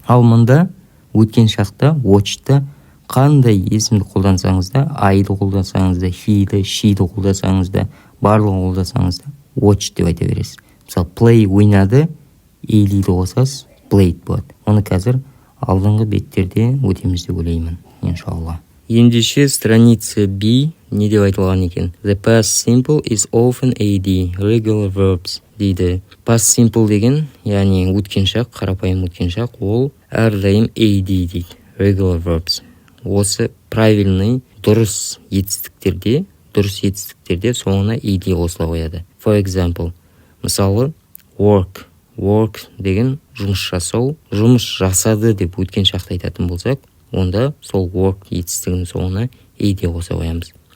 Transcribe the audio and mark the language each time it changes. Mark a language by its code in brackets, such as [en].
[kk] Ал мұнда өткен шақта watch'та қандай есімді қолдансаңыз да, I-ды қолдансаңыз да, he-ді, she-ді қолдансаңыз да, барлығын қолдансаңыз да watch деп айта бересіз. Мысалы, play ойнады, ed-ді қосасыз, played болады. Оны қазір алдыңғы беттерде өтеміз деп ойлаймын, иншалла. Ендеше страница B не деп айтылған екен? [en] The past simple is often AD, regular verbs дейді. [kk] Past simple деген, яғни өткен шақ, қарапайым өткен шақ, ол әрдайым AD дейді, regular verbs. Осы правильный, дұрыс етістіктерде соңына AD қосыла қояды. [en] For example, [kk] мысалы, work деген жұмыс жасау, жұмыс жасады деп өткен шақты айтатын болсақ, онда сол work етістігінің соңына ed қоса қоямыз.